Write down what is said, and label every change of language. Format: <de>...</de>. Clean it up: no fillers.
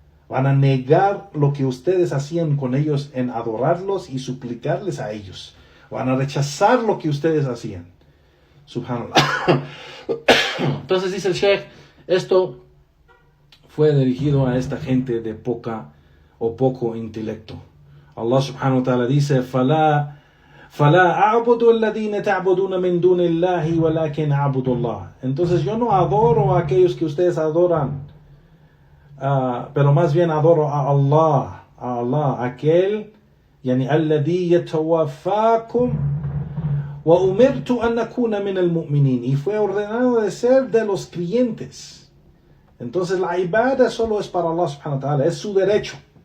<es>Van a negar lo que ustedes hacían con ellos en adorarlos y suplicarles a ellos. Van a rechazar lo que ustedes hacían. Subhanallah. Entonces dice el Sheikh, esto fue dirigido a esta gente de poca o poco intelecto. Allah subhanahu wa ta'ala dice,</es> <ar>فَلَا أَعْبُدُ الَّذِينَ تَعْبُدُونَ مِن دُونِ اللَّهِ وَلَكِنْ أَعْبُدُ اللَّهِ.</ar> <es>Entonces yo no adoro a aquellos que ustedes adoran, pero más bien adoro a Allah, aquel, yani</es> <ar>الَّذِي يَتَوَفَّاكُمْ وَأُمِرْتُ أَنْ أَكُونَ مِنَ الْمُؤْمِنِينَ.</ar> <es>Y fue ordenado de ser de los creyentes. Entonces la ibada solo es para Allah subhanahu wa ta'ala, es su derecho.</es>